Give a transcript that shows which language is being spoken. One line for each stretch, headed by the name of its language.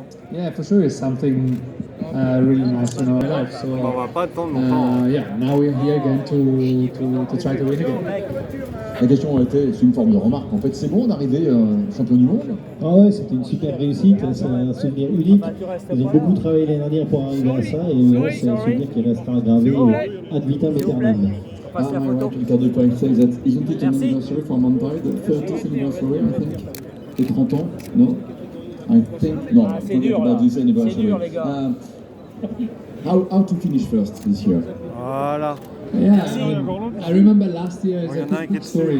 English: Yeah, for sure, it's something really nice in our life. So yeah, now we're here again to try to win again.
French: La question était, c'est une forme de remarque. En fait, c'est bon d'arriver champion du monde. Ah ouais, c'était une super réussite, c'est un souvenir unique. Ils ont beaucoup travaillé l'année dernière pour arriver à ça et c'est un souvenir qui restera gravé ad vitam aeternam.
English: Ricardo Perin says that isn't it an anniversary for Manthey, the 30th anniversary, I think?
French: Et 30 ans,
English: no? I think, no, forget about this anniversary. How to finish first this year?
French: Voilà.
English: Yeah, I remember last year, it's a quick story.